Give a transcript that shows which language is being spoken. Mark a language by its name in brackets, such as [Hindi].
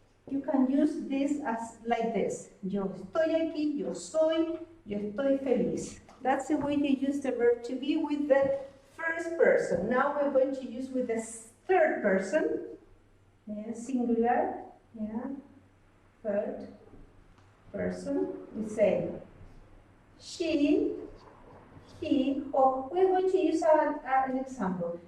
[English] You can use this as like this. [Spanish] Yo estoy aquí, yo soy, yo estoy feliz. [English] That's the way you use the verb to be with the first person. Now we're going to use with the third person. Yeah, singular. Yeah. Third person. We say she, he, or we're going to use an example.